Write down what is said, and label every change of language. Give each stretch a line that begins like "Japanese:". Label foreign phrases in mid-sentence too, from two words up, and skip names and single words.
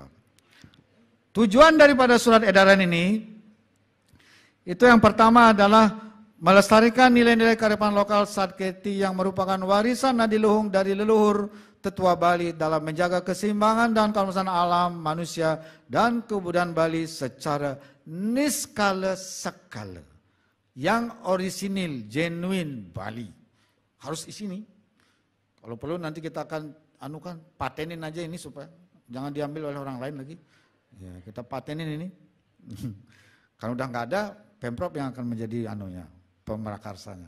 Indonesian: Tujuan daripada surat edaran ini, itu yang pertama adalah melestarikan nilai-nilai kearifan lokal Satketi yang merupakan warisan nadiluhung dari leluhur tetua Bali dalam menjaga keseimbangan dan keharmonisan alam, manusia, dan kebudayaan Bali secara niskala sekala. Yang orisinil, genuine Bali. Harus di sini. Kalau perlu nanti kita akan patenin aja ini supaya jangan diambil oleh orang lain lagi. Ya, kita patenin ini. Kalau udah nggak ada, Pemprov yang akan menjadi pemerakarsanya.